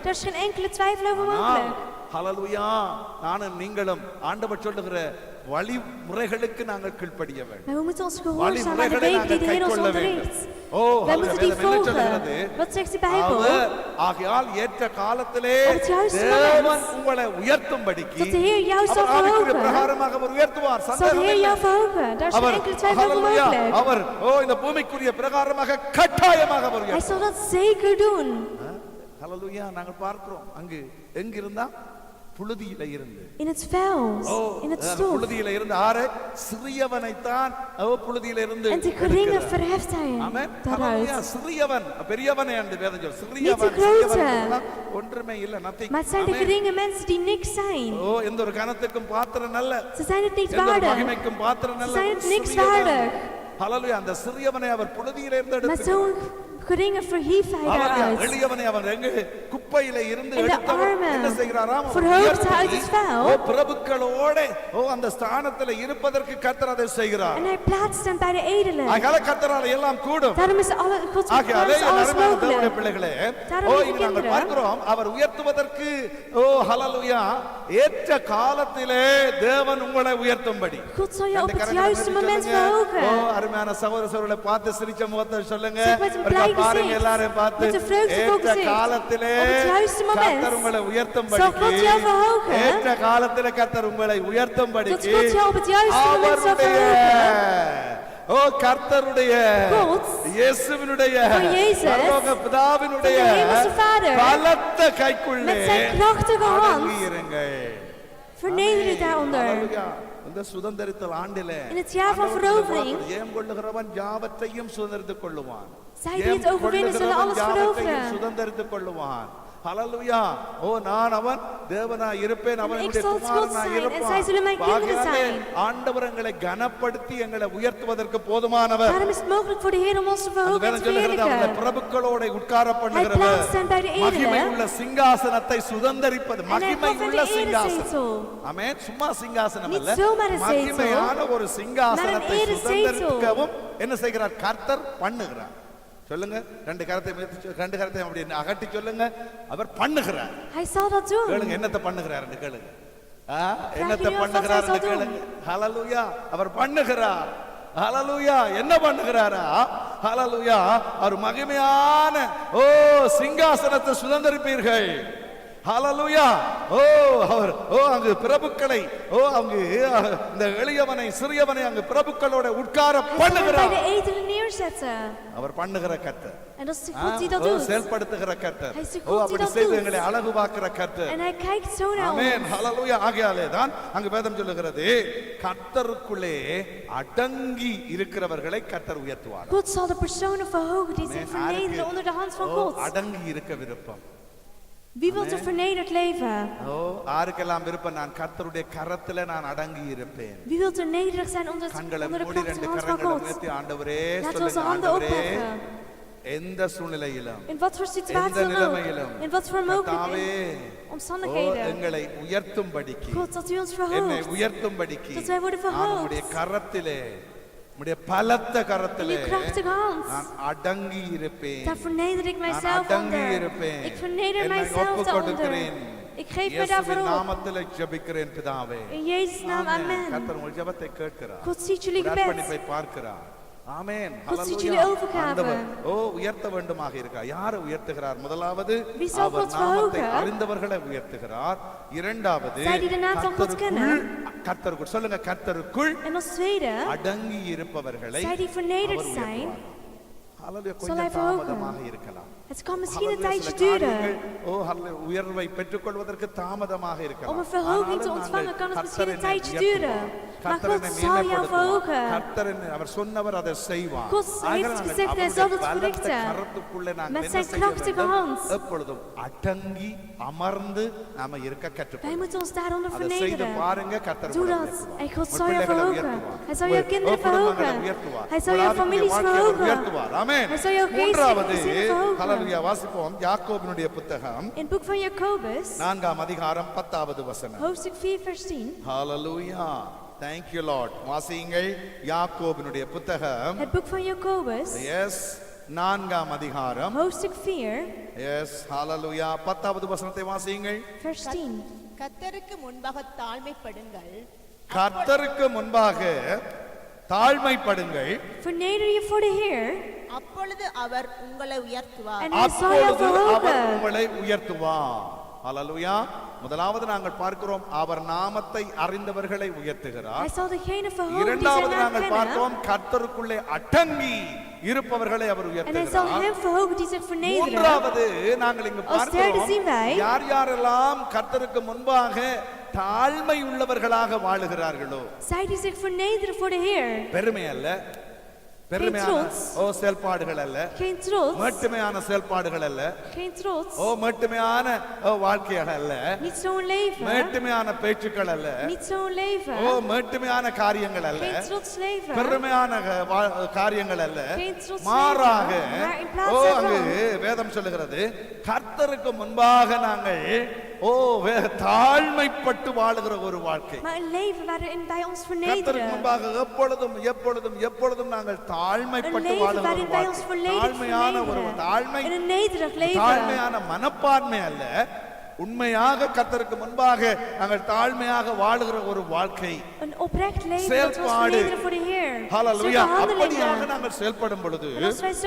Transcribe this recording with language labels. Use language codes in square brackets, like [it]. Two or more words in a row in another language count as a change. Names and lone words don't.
[nl] Daar is geen enkele twijfel over mogelijk. [ta] ஹalleluya நானும் நீங்களும் ஆண்டவர் சொல்லுகிற வழிமுறைகளுக்கு நாங்கள் கீழ்ப்படிய வேண்டும். [nl] Maar we moeten ons gehoorzamen aan de [ta] வழிமுறைகளை [nl] wegen die [ta] நாங்கள் [nl] de Heer ons [ta] கைக்கொள்ள வேண்டும். [nl] onderricht. Wij moeten die volgen. Wat zegt de Bijbel? [ta] ஆகையால் ஏற்ற காலத்திலே [nl] Op het juiste [ta] தேவன் [nl] moment. [ta] உங்களை உயர்த்தும்படிக்கு [nl] Dat de Heer jou zal [ta] அவர் ஆவிக்குரிய [nl] verhogen. [ta] பிரகாரமாக அவர் உயர்த்துவார். [nl] Zal de [ta] சந்தேகம் [nl] Heer [ta] இல்லை. [nl] jou verhogen? Daar is geen [ta] அவர் [nl] enkele twijfel over [ta] ஹalleluya [nl] mogelijk. [ta] அவர் இந்த பூமிக்குரிய பிரகாரமாக கட்டாயமாக அவர் [nl] Hij [ta] உயர்த்துவார். [nl] zal dat zeker doen. [ta] ஹalleluya நாங்கள் பார்க்கிறோம் அங்கு எங்கிருந்தா புழுதியில இருந்து [nl] In het veld, in het stof. [ta] புழுதியில இருந்து ஆறு சிறியவனைத்தான் புழுதியில இருந்து [nl] En de geringe verheft hij [ta] ஆமென் [nl] daaruit. [ta] சிறியவன் பெரியவனே என்று வேதம் சொல்லுது. [nl] Niet de grote. [ta] ஒன்றுமே இல்ல nothing. [nl] Maar het zijn de geringe mensen die niks zijn. [ta] எந்த ஒரு கனத்துக்கும் பாத்திரம் அல்ல, [nl] Ze zijn het niet [ta] எந்த ஒரு [nl] waardig. [ta] மகிமைக்கும் பாத்திரம் [nl] Ze [ta] அல்ல. [nl] zijn het niks waardig. [ta] ஹalleluya அந்த சிறியவனை அவர் புழுதியில இருந்து [nl] Met [ta] எடுத்து [nl] zo'n geringe verhief hij daaruit. [ta] எளியவனை அவன் எங்க குப்பையில இருந்து [nl] En de [ta] எடுத்தவர் [nl] armen [ta] என்ன செய்கிறாராம்? [nl] verhoogt hij uit het vuil. [ta] பிரபுக்களோட அந்த ஸ்தானத்துல இருப்பதற்கு கர்த்தர் அதை செய்கிறார். [nl] En hij plaatst hem bij de edelen. [ta] ஆகையால கர்த்தரால எல்லாம் கூடும். [nl] Daarom is Gods [ta] ஆகையாலே [nl] is alles [ta] அருமையான தேவனுடைய [nl] mogelijk. [ta] பிள்ளைகளே, [nl] Daarom, lieve [ta] இங்க நாங்கள் [nl] kinderen, [ta] பார்க்கிறோம் அவர் உயர்த்துவதற்கு ஹalleluya ஏற்ற காலத்திலே தேவன் உங்களை உயர்த்தும்படி. [nl] God zal je op [ta] ரெண்டு [nl] het [ta] கரங்களை [nl] juiste [ta] உயர்த்தி [nl] moment [ta] சொல்லுங்க. [nl] verhogen. [ta] அருமையான சகோதரர்களை பார்த்து சிரிச்ச முகத்தை சொல்லுங்க. [nl] Zeg met een [ta] ஒருக்கா [nl] blij [ta] பாருங்க [nl] gezicht. [ta] எல்லாரையும் பார்த்து [nl] Met een vreugdevol [ta] ஏற்ற [nl] gezicht. [ta] காலத்திலே [nl] Op het juiste moment [ta] கர்த்தர் உங்களை உயர்த்தும்படி. [nl] zal God jou verhogen. [ta] ஏற்ற காலத்திலே கர்த்தர் உங்களை உயர்த்தும்படி. [nl] Dat God jou op het juiste moment zal verhogen. [ta] கர்த்தருடைய [nl] God, [ta] இயேசுவினுடைய [nl] van Jezus, [ta] பரலோக பிதாவினுடைய [nl] van de hemelse Vader, [ta] பலத்த கைக்குள்ளே [nl] met zijn krachtige hand, [ta] அடங்கி இருங்கள். [nl] verneder je daaronder. [ta] ஹalleluya. இந்த சுதந்திரத்தல் ஆண்டிலே [nl] In het jaar van verovering, [ta] ஜெயம் கொள்ளுகிறவன் யாவற்றையும் சுதந்திரித்துக் கொள்ளுவான். [nl] zij die het overwinnen zullen alles veroveren. [ta] சுதந்திரித்துக் கொள்ளுவான். ஹalleluya. நான் அவன் தேவனாய் இருப்பேன், அவனுடைய [nl] zal God [ta] குமாரனாய் [nl] zijn, en zij zullen mijn [ta] இருப்பான். [nl] kinderen zijn. [ta] ஆண்டவர் எங்களை கனப்படுத்தி எங்களை உயர்த்துவதற்கு போதுமானவர். [nl] Daarom is het mogelijk voor de Heer om ons te verhogen en [ta] வேதம் [nl] te [ta] சொல்லுகிறது அவருடைய [nl] verheerlijken. [ta] பிரபுக்களோட உட்கார [nl] Hij [ta] பண்ணுகிறவர். [nl] plaatst hem bij de [ta] மகிமை [nl] edelen. [ta] உள்ள சிங்காசனத்தை சுதந்தரிப்பது. [nl] En hij [ta] மகிமை [nl] gaf hem [ta] உள்ள [nl] de [ta] சிங்காசனம். [nl] erezetel. [ta] ஆமென். சும்மா சிங்காசனம் [nl] Niet [ta] அல்ல, [nl] zomaar een zetel, [ta] மகிமையான ஒரு சிங்காசனத்தை [nl] maar een erezetel. [ta] சுதந்தரிக்கவும் என்ன செய்கிறார்? கர்த்தர் பண்ணுகிறார். சொல்லுங்க, ரெண்டு கரத்தை அப்படி அகட்டி சொல்லுங்க. அவர் பண்ணுகிறார். [nl] Hij zal dat doen. [ta] கேளுங்க, என்னத்தை பண்ணுகிறார் கேளுங்க. என்னத்தை [nl] jullie af wat [ta] பண்ணுகிறார் [nl] hij zal doen. [ta] கேளுங்க. ஹalleluya. அவர் பண்ணுகிறார். ஹalleluya. என்ன பண்ணுகிறாரா? ஹalleluya. அவர் மகிமையான சிங்காசனத்தை சுதந்தரிப்பீர்கள். ஹalleluya. அவர் அங்கு பிரபுக்களை அவங்க இந்த எளியவனை சிறியவனை அங்கு பிரபுக்களோட உட்கார [nl] Hij zal hem bij [ta] பண்ணுகிறார். [nl] de edelen neerzetten. [ta] அவர் பண்ணுகிற கர்த்தர். [nl] En dat is de God die dat doet. [ta] செயல்படுத்துகிற கர்த்தர். [nl] Hij is de God die [ta] அப்படி [nl] dat [ta] செய்து [nl] doet. [ta] எங்களை அழகு பார்க்கிற கர்த்தர். [nl] En hij kijkt zo naar [ta] ஆமென். [nl] ons. [ta] ஹalleluya. ஆகையாலே தான் அங்கு வேதம் சொல்லுகிறது, கர்த்தருக்குள்ளே அடங்கி இருக்கிறவர்களை கர்த்தர் உயர்த்துவார். [nl] God zal de personen verhogen die zich vernederen onder de hand van God. [ta] அடங்கி இருக்க விருப்பம். [nl] Wie wilt er vernederd leven? [ta] யாருக்கெல்லாம் விருப்பம்? நான் கர்த்தருடைய கரத்திலே நான் அடங்கி இருப்பேன். [nl] Wie wilt er nederig zijn onder de [ta] கண்களை [nl] krachtige [ta] மூடி [nl] hand [ta] ரெண்டு [nl] van [ta] கரங்களை [nl] God? [ta] உயர்த்தி ஆண்டவரே [nl] Laten we onze [ta] சொல்லுங்க. [nl] handen [ta] ஆண்டவரே [nl] opheffen. [ta] எந்த சூழ்நிலையிலும் [nl] In wat voor [ta] எந்த [nl] situatie dan [ta] நிலைமையிலும் [nl] ook. In wat voor [ta] கர்த்தாவே, [nl] mogelijke omstandigheden. [ta] எங்களை உயர்த்தும்படிக்கு [nl] God, dat u ons [ta] என்னை [nl] verhoogt. [ta] உயர்த்தும்படிக்கு [nl] Dat wij worden [ta] நான் [nl] verhoogd. [ta] உம்முடைய கரத்திலே உம்முடைய பலத்த [nl] In [ta] கரத்திலே [nl] uw krachtige hand. [ta] நான் அடங்கி இருப்பேன். [nl] Daar verneder ik [ta] நான் [nl] mijzelf [ta] அடங்கி [nl] onder. [ta] இருப்பேன். [nl] Ik verneder [ta] என்னை [nl] mijzelf [ta] ஒப்புக் [nl] daaronder. [ta] கொடுக்கிறேன். [nl] Ik geef mij daarvoor [ta] இயேசுவின் [nl] op. [ta] நாமத்திலே ஜெபிக்கிறேன் பிதாவே. [nl] In Jezus' naam, amen. [ta] கர்த்தர் உங்கள் ஜெபத்தை கேட்கிறார். [nl] God ziet jullie [ta] உங்கள் [nl] gebed. [ta] அர்ப்பணிப்பை பார்க்கிறார். ஆமென். [nl] God ziet [ta] ஹalleluya. [nl] jullie overgave. [ta] ஆண்டவர் உயர்த்த வேண்டுமாக இருக்கிறார். யாரை உயர்த்துகிறார்? முதலாவது [nl] Wie zal [ta] அவர் [nl] God [ta] நாமத்தை [nl] verhogen? [ta] அறிந்தவர்களை உயர்த்துகிறார். இரண்டாவது [nl] Zij die de naam van God kennen. [ta] கர்த்தருக்குள் சொல்லுங்க, கர்த்தருக்குள் [nl] En als tweede, [ta] அடங்கி இருப்பவர்களை [nl] zij die vernederd [ta] அவர் [nl] zijn. [ta] உயர்த்துவார். ஹalleluya. [nl] Zal [ta] கொஞ்சம் [nl] hij verhogen? [ta] தாமதமாக இருக்கலாம். [nl] Het kan misschien een [ta] ஹalleluya. [nl] tijdje [ta] சில காரியங்கள், [nl] duren. [ta] ஹalleluya, உயர்வை பெற்றுக்கொள்வதற்கு தாமதமாக இருக்கலாம். [nl] Om een verhoging te [ta] ஆனாலும் [nl] ontvangen [ta] நாங்கள் [nl] kan het misschien een [ta] கர்த்தரை [nl] tijdje [ta] உயர்த்துவோம். [nl] duren. Maar [ta] கர்த்தரை [nl] God zal jou [ta] மேன்மைப்படுத்துவார். [nl] verhogen. [ta] கர்த்தர் அவர் சொன்னவர் அதை செய்வார். [nl] God heeft gezegd, hij zal het verrichten. [ta] கரத்துக்குள்ளே நாங்கள் [nl] Met [ta] என்ன [nl] zijn [ta] செய்ய [nl] krachtige [ta] வேண்டும்? [nl] hand. [ta] எப்பொழுதும் அடங்கி அமர்ந்து நாம இருக்க [nl] Wij [ta] கற்றுக்கொள்ளும். [nl] moeten ons daaronder [ta] அதை செய்து [nl] vernederen. [ta] பாருங்க, கர்த்தர் [nl] Doe [ta] உங்களை [nl] dat. [ta] உயர்த்துவார். [nl] En God [ta] உங்கள் [nl] zal jou [ta] பிள்ளைகளை [nl] verhogen. [ta] உயர்த்துவார். [nl] Hij zal jouw kinderen [ta] குடும்பங்களை [nl] verhogen. [ta] உயர்த்துவார். [nl] Hij zal jouw [ta] உங்கள் [nl] families [ta] வாழ்க்கையை [nl] verhogen. [ta] உயர்த்துவார். ஆமென். [nl] Hij zal jouw [ta] மூன்றாவது [nl] geestelijke zinnen verhogen. [ta] ஹalleluya வாசிப்போம். யாக்கோபினுடைய புத்தகம் [nl] In het boek van Jacobus, [ta] 4ஆம் அதிகாரம் 10வது வசனம். [nl] hoofdstuk 4, vers 10. [ta] ஹalleluya. [en] Thank you Lord. [ta] வாசியுங்கள். யாக்கோபினுடைய புத்தகம் [nl] Het boek van Jacobus, [ta] எஸ் 4ஆம் அதிகாரம் [nl] hoofdstuk 4, [ta] எஸ் ஹalleluya 10வது வசனத்தை வாசியுங்கள். [nl] vers 10. [ta] கர்த்தருக்கு முன்பாக தாழ்மைப்படுங்கள். கர்த்தருக்கு முன்பாக தாழ்மைப்படுங்கள். [nl] Verneder je voor de Heer [ta] அப்பொழுது அவர் உங்களை உயர்த்துவார். [nl] en hij zal jou [ta] அப்பொழுது அவர் [nl] verhogen. [ta] உங்களை உயர்த்துவார். ஹalleluya. முதலாவது நாங்கள் பார்க்கிறோம், அவர் நாமத்தை அறிந்தவர்களை உயர்த்துகிறார். [nl] Hij zal degene verhogen die zijn [ta] இரண்டாவது [nl] naam [ta] நாங்கள் [nl] kennen. [ta] பார்க்கிறோம், கர்த்தருக்குள்ளே அடங்கி இருப்பவர்களை அவர் [nl] En hij zal [ta] உயர்த்துகிறார். [nl] hem verhogen die zich vernederen. [ta] மூன்றாவது நாங்கள் இங்கு [nl] Als derde zien [ta] பார்க்கிறோம், [nl] wij, [ta] யார் யாரெல்லாம் கர்த்தருக்கு முன்பாக தாழ்மை உள்ளவர்களாக வாழுகிறார்களோ, [nl] zij die zich vernederen voor de Heer. [ta] பெருமை அல்ல, பெருமையான [nl] trots. [ta] செயல்பாடுகள் அல்ல, [nl] Geen trots, [ta] மேட்டுமையான செயல்பாடுகள் அல்ல, [nl] geen trots, [ta] மேட்டுமையான வாழ்க்கைகள் அல்ல, [nl] niet zo'n leven, [ta] மேட்டுமையான பேச்சுக்கள் அல்ல, [nl] niet zo'n leven, [ta] மேட்டுமையான காரியங்கள் அல்ல, [nl] geen trots leven, [ta] பெருமையான காரியங்கள் அல்ல, [nl] geen trots [ta] மாறாக [nl] leven, maar in plaats [ta] அங்கு [nl] daarvan, [ta] வேதம் சொல்லுகிறது, கர்த்தருக்கு முன்பாக நாங்கள் தாழ்மைப்பட்டு வாழுகிற ஒரு வாழ்க்கை. [nl] maar een leven waarin wij ons [ta] கர்த்தருக்கு [nl] vernederen. [ta] முன்பாக எப்பொழுதும் எப்பொழுதும் எப்பொழுதும் நாங்கள் [nl] Een [ta] தாழ்மைப்பட்டு [nl] leven [ta] வாழுகிற ஒரு [nl] waarin wij ons [ta] வாழ்க்கை. [nl] volledig [ta] தாழ்மையான ஒரு தாழ்மை, [nl] vernederen. In een nederig leven. [ta] தாழ்மையான மனப்பான்மை அல்ல, உண்மையாக கர்த்தருக்கு முன்பாக நாங்கள் தாழ்மையாக வாழுகிற ஒரு வாழ்க்கை. [nl] Een oprecht leven dat we ons [ta] செயல்பாடு. [nl] vernederen voor de Heer. [ta] ஹalleluya. [nl] Zulke [ta] அப்படியாக [nl] handelingen. [ta] நாங்கள் செயல்படும் பொழுது [nl] En als wij zo